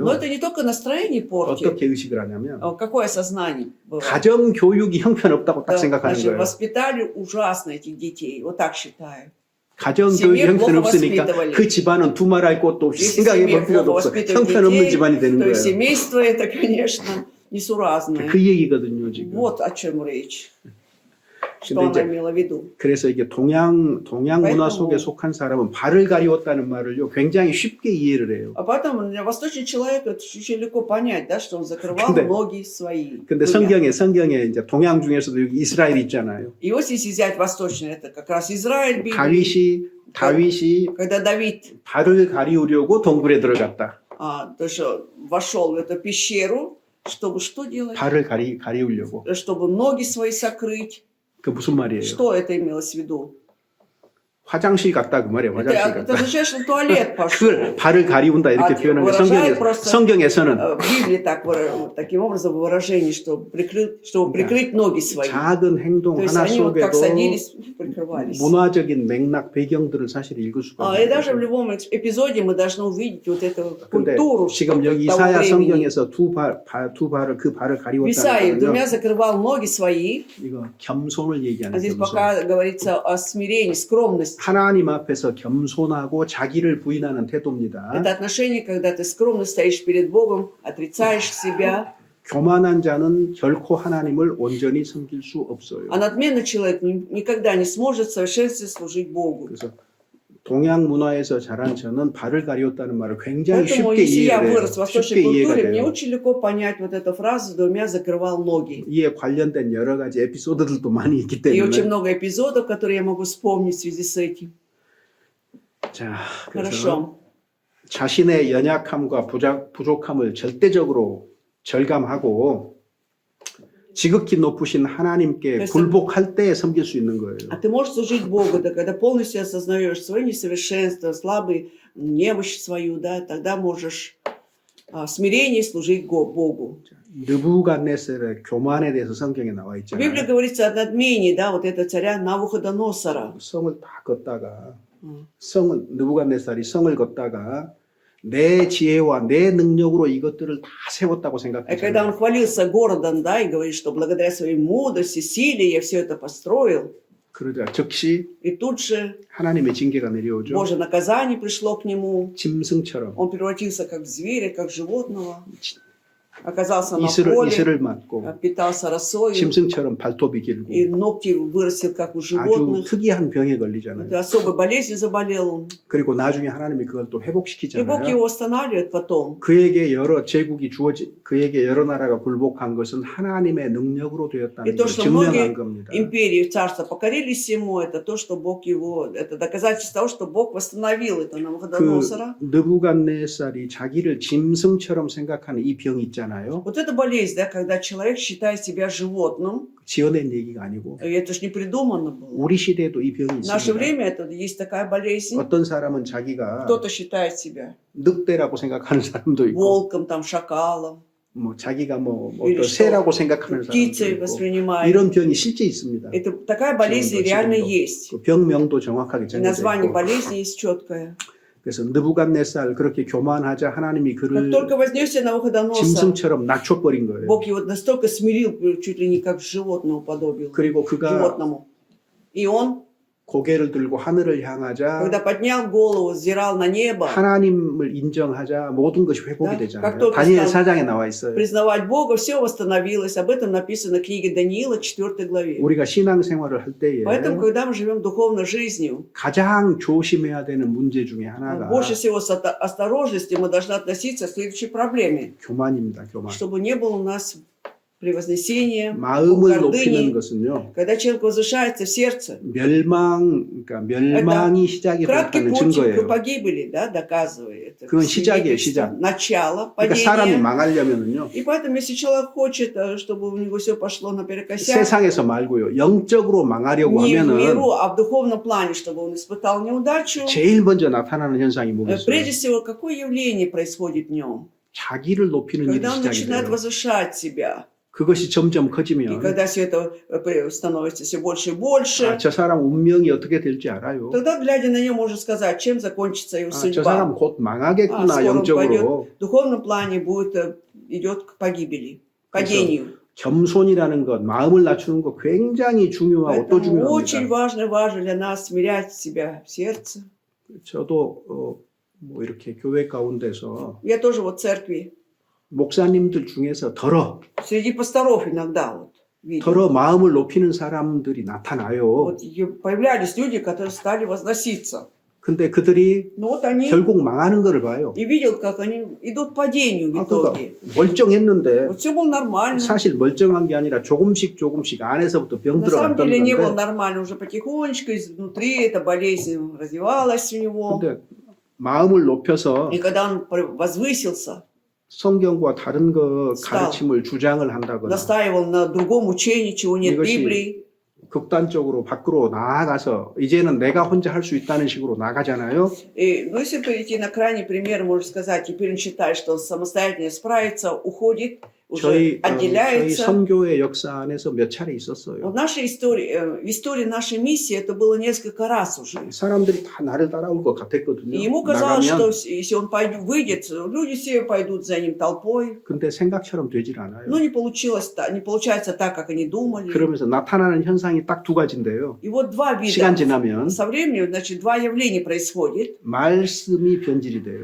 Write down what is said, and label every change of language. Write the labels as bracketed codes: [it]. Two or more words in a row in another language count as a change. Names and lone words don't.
[ru] Но это не только настроение портит. [ko] 어떻게 의식을 하냐면 [ru] Какое сознание бывает? [ko] 가정 교육이 형편없다고 딱 [ru] Да, [ko] 생각하는 [ru] значит, [ko] 거예요. [ru] воспитали ужасно этих детей. Вот так считаю. [ko] 가정 [ru] семье [ko] 교육이 [ru] плохо [ko] 형편없으니까 [ru] воспитывали. [ko] 그 집안은 두말할 것도 없이 [ru] Если [ko] 생각해 [ru] семье [ko] 볼 필요도 [ru] плохо [ko] 없어. [ru] воспитывать [ko] 형편없는 [ru] детей, [ko] 집안이 되는 [ru] то [ko] 거예요. [ru] есть семейство это, конечно, несуразное. [ko] 그 얘기거든요 지금. [ru] Вот о чем речь. Что [ko] 근데 [ru] она [ko] 이제 [ru] имела в виду. [ko] 그래서 이게 동양 문화 [ru] поэтому- [ko] 속에 속한 사람은 발을 가리웠다는 말을요 굉장히 쉽게 이해를 해요. [ru] А потом для восточного человека это очень легко понять, да, что он закрывал [ko] 근데- [ru] ноги свои. [ko] 근데 [ru] двумя. [ko] 성경에 이제 동양 중에서도 여기 이스라엘 있잖아요. [ru] И вот если взять восточный, это как раз Израиль, Библия. [ko] 다윗이 [ru] Когда Давид [ko] 발을 가리우려고 동굴에 들어갔다. [ru] то, что вошел в эту пещеру, чтобы что делать? [ko] 발을 가리우려고. [ru] Чтобы ноги свои сокрыть. [ko] 그 무슨 말이에요? [ru] Что это имелось в виду? [ko] 화장실 갔다 그 말이에요. 화장실 [ru] Это [ko] 갔다. [ru] означает, что в туалет пошел. [ko] 그걸 발을 가리운다 이렇게 아, 표현하는 게 [ru] выражает просто- [ko] 성경에서는 [ru] В Библии так, таким образом выражение, чтобы прикрыть ноги свои. [ko] 작은 행동 [ru] То есть [ko] 하나 [ru] они вот как [ko] 속에도 [ru] садились, прикрывались. [ko] 문화적인 맥락 배경들을 사실 읽을 수가 [ru] И даже в [ko] 있어요. [ru] любом эпизоде мы должны увидеть вот эту [ko] 근데 [ru] культуру [ko] 지금 여기 [ru] того [ko] 이사야 [ru] времени. [ko] 성경에서 두 발을 그 발을 [ru] В [ko] 가리웠다는 [ru] Исаии [ko] 거는요. [ru] двумя закрывал ноги свои. [ko] 이거 겸손을 [ru] А [ko] 얘기하는 [ru] здесь [ko] 겸손. [ru] пока говорится о смирении, скромности. [ko] 하나님 앞에서 겸손하고 자기를 부인하는 태도입니다. [ru] Это отношение, когда ты скромно стоишь перед Богом, отрицаешь себя. [ko] 교만한 자는 결코 하나님을 온전히 섬길 수 없어요. [ru] А надменный человек никогда не сможет в совершенстве служить Богу. [ko] 그래서 동양 문화에서 자란 저는 발을 가리웠다는 말을 굉장히 [ru] Поэтому, [ko] 쉽게 [ru] если я [ko] 이해해요. [ru] вырос в восточной [ko] 쉽게 이해가 [ru] культуре, мне [ko] 돼요. [ru] очень легко понять вот эту фразу «двумя закрывал ноги». [ko] 이에 관련된 여러 가지 에피소드들도 많이 있기 [ru] И очень [ko] 때문에 [ru] много эпизодов, которые я могу вспомнить в связи с этим. [ko] 자, 그래서 [ru] Хорошо. [ko] 자신의 연약함과 부족함을 절대적으로 절감하고 지극히 높으신 하나님께 그래서- 굴복할 때 섬길 수 있는 거예요. [ru] А ты можешь служить Богу, да, когда полностью осознаешь свое несовершенство, слабый, немощь свою, да, тогда можешь в смирении служить Богу. [ko] 느부갓네살의 교만에 대해서 성경에 나와 [ru] В Библии [ko] 있잖아요. [ru] говорится о надмении, да, вот этого царя Навуходоносора. [ko] 성을 다 걷다가 음. 느부갓네살이 성을 걷다가 내 지혜와 내 능력으로 이것들을 다 세웠다고 [ru] И когда он [ko] 생각했잖아요. [ru] хвалился городом, да, и говорит, что благодаря своей мудрости, силе я все это построил, [ko] 그러자 즉시 [ru] и тут же [ko] 하나님의 징계가 내려오죠. [ru] Божье наказание пришло к нему. [ko] 짐승처럼 [ru] Он превратился как в зверя, как в животного. Оказался на [ko] 이슬을 [ru] поле, [ko] 맞고 [ru] питался росой, [ko] 짐승처럼 발톱이 길고 [ru] и ногти вырастил, как у [ko] 아주 [ru] животных. [ko] 특이한 병에 걸리잖아요. [ru] Это особой болезнью заболел он. [ko] 그리고 나중에 하나님이 그걸 또 [ru] И Бог [ko] 회복시키잖아요. [ru] его восстанавливает потом. [ko] 그에게 여러 제국이 그에게 여러 나라가 굴복한 것은 하나님의 능력으로 되었다는 [ru] И то, [ko] 걸 [ru] что [ko] 증명한 [ru] многие [ko] 겁니다. [ru] империи, царства покорились ему, это то, что Бог его, это доказательство того, что Бог восстановил это [ko] 그 [ru] Навуходоносора. [ko] 느부갓네살이 자기를 짐승처럼 생각하는 이 병이 있잖아요. [ru] Вот это болезнь, да, когда человек считает себя животным, [ko] 지어낸 얘기가 아니고 [ru] и это же не придумано было. [ko] 우리 시대에도 이 병이 [ru] В наше [ko] 있습니다. [ru] время это есть такая болезнь. [ko] 어떤 사람은 자기가 [ru] Кто-то считает себя [ko] 늑대라고 생각하는 사람도 있고 [ru] волком, там, шакалом, [ko] 뭐 자기가 뭐 [ru] или [ko] 어떤 [ru] что, [ko] 새라고 생각하는 [ru] птицей [ko] 사람도 있고 [ru] воспринимает. [ko] 이런 병이 실제 있습니다. [ru] Это такая болезнь [ko] 지금도, [ru] реально [ko] 지금도. [ru] есть. [ko] 그 병명도 정확하게 [ru] И [ko] 정해져 [ru] название [ko] 있고 [ru] болезни есть четкое. [ko] 그래서 느부갓네살 그렇게 교만하자 하나님이 [ru] Как [ko] 그를 [ru] только вознесся Навуходоносор, [ko] 짐승처럼 낮춰버린 거예요. [ru] Бог его настолько смирил, чуть ли не как животное уподобил. [ko] 그리고 그가 [ru] Животному. И он, [ko] 고개를 들고 하늘을 향하자 [ru] когда поднял голову, взирал на небо, [ko] 하나님을 인정하자 모든 것이 회복이 [ru] Да, [ko] 되잖아요. [ru] как только [ko] 다니엘 [ru] стал [ko] 4장에 나와 있어요. [ru] признавать Бога, все восстановилось. Об этом написано в книге Даниила, 4 главе. [ko] 우리가 신앙생활을 할 때에 [ru] Поэтому, когда мы живем духовной жизнью, [ko] 가장 조심해야 되는 문제 중에 하나가 [ru] больше всего с осторожностью мы должны относиться к следующей проблеме, [ko] 교만입니다. 교만. [ru] чтобы не было у нас превознесения, [ko] 마음을 높이는 [ru] гордыни. [ko] 것은요. [ru] Когда человек возвышается в сердце, [ko] 그러니까 멸망이 시작이 [ru] краткий [ko] 됐다는 [ru] путь к [ko] 증거예요. [ru] погибели, да, доказывает. Это [ko] 그건 시작이에요, [ru] свидетельство, [ko] 시작. [ru] начало [ko] 그러니까 사람이 [ru] падения. [ko] 망하려면은요. [ru] И поэтому, если человек хочет, чтобы у него все пошло наперекосяк, [ko] 세상에서 말고요. 영적으로 망하려고 [ru] не в [ko] 하면은 [ru] миру, а в духовном плане, чтобы он испытал неудачу, [ko] 제일 먼저 나타나는 현상이 뭐겠어요? [ru] прежде всего, какое явление происходит в нем? [ko] 자기를 높이는 일이 [ru] Когда он [ko] 시작이 [ru] начинает [ko] 돼요. [ru] возвышать себя, [ko] 그것이 점점 [ru] и [ko] 커지면 [ru] когда все это становится все больше и больше, [ko] 아, 저 사람 운명이 어떻게 될지 알아요. [ru] тогда, глядя на него, можно сказать, чем закончится его [ko] 아, 저 [ru] судьба. [ko] 사람 곧 망하겠구나 [ru] скоро он [ko] 영적으로. [ru] В духовном плане идет к погибели, падению. [ko] 겸손이라는 것, 마음을 낮추는 것 굉장히 중요하고 또 [ru] Поэтому очень [ko] 중요합니다. [ru] важно для нас смирять себя в сердце. [ko] 저도 뭐 이렇게 교회 가운데서 [ru] Я тоже вот в церкви, [ko] 목사님들 중에서 [ru] среди пасторов иногда вот видел. [ko] 더러 마음을 높이는 사람들이 나타나요. [ru] Вот появлялись люди, которые стали возноситься. [ko] 근데 그들이 [ru] Но вот они, [ko] 결국 망하는 거를 봐요. [ru] и видел, как они идут к падению в [ko] 아, 그러니까 [ru] итоге. [ko] 멀쩡했는데 [ru] Вот все было нормально. [ko] 사실 멀쩡한 게 아니라 조금씩 안에서부터 병 [ru] На самом [ko] 들어갔던 [ru] деле не было [ko] 건데 [ru] нормально, уже потихонечку изнутри эта болезнь развивалась у него. [ko] 근데 마음을 높여서 [ru] И когда он возвысился, [ko] 성경과 다른 거 [ru] стал, [ko] 가르침을 주장을 한다거나 [ru] настаивал на другом учении, чего нет в [ko] 이것이 [ru] Библии. [ko] 극단적으로 밖으로 나아가서 이제는 내가 혼자 할 수 있다는 식으로 나가잖아요. [ru] И, ну, если перейти на крайний пример, можно сказать, теперь он считает, что он самостоятельно справится, уходит, уже [ko] 저희 [ru] отделяется. [ko] 선교의 역사 안에서 몇 차례 [ru] В [ko] 있었어요. [ru] нашей истории, в истории нашей миссии это было несколько раз уже. [ko] 사람들이 다 나를 따라올 것 같았거든요. [ru] И ему казалось, [ko] 나가면 [ru] что если он выйдет, люди все пойдут за ним толпой. [ko] 근데 생각처럼 되질 않아요. [ru] Но не получилось, не получается так, как они думали. [ko] 그러면서 나타나는 현상이 딱 두 가지인데요. [ru] И вот два [ko] 시간 [ru] вида. [ko] 지나면 [ru] Со временем, значит, два явления происходит. [ko] 말씀이 변질이 돼요.